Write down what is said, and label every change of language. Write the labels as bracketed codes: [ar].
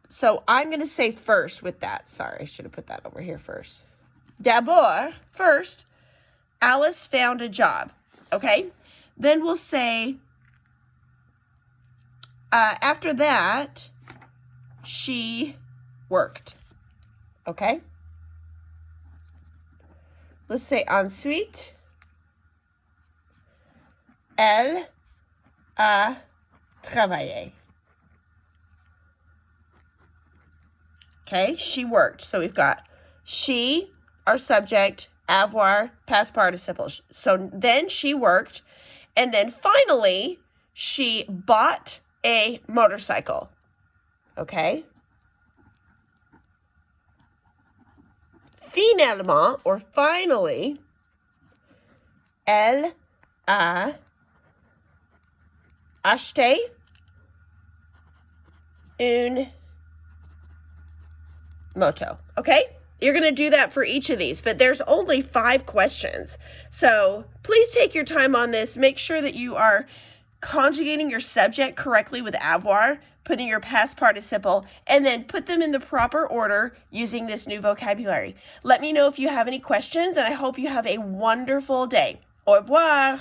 [en] So I'm going to say first with that. Sorry, I should have put that over here first. [fr] D'abord, [en] first, Alice found a job. Okay. Then we'll say, after that, she worked. Okay. Let's say [fr] ensuite, elle a travaillé. [en] Okay, she worked. So we've got she, our subject, avoir, past participle. So then she worked. And then finally, she bought a motorcycle. Okay. [fr] Finalement, [en] or finally, [fr] elle a acheté une moto. [en] Okay? You're going to do that for each of these, but there's only 5 questions. So please take your time on this. Make sure that you are conjugating your subject correctly with avoir, putting your past participle, and then put them in the proper order using this new vocabulary. Let me know if you have any questions, and I hope you have a wonderful day. [fr] Au revoir.